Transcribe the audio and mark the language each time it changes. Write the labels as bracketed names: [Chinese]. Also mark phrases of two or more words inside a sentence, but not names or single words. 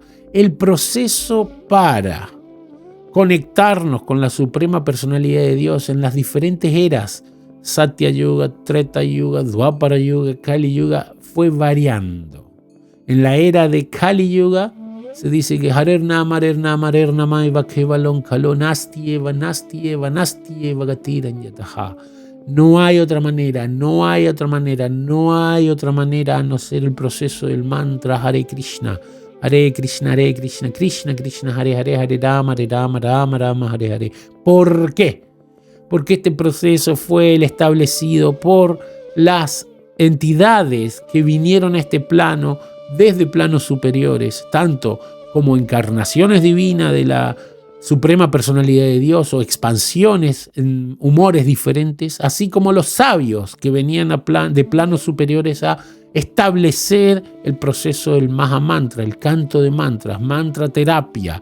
[Spanish] El proceso para conectarnos con la suprema personalidad de Dios en las diferentes eras, Satya Yuga, Treta Yuga, Dwapara Yuga, Kali Yuga, fue variando. En la era de Kali Yuga se dice que [Sanskrit] हरेर् नाम एव केवलम् कलौ नास्ति एव गतिर् अन्यथा. [Spanish] No hay otra manera a no ser el proceso del mantra Hare Krishna, Krishna, Krishna Krishna, Hare Rama, Rama, Hare. ¿Por qué? Porque este proceso fue el establecido por las entidades que vinieron a este plano desde planos superiores, tanto como encarnaciones divinas de la suprema personalidad de Dios o expansiones en humores diferentes, así como los sabios que venían de planos superiores a establecer el proceso del Mahamantra, el canto de mantras, mantra terapia.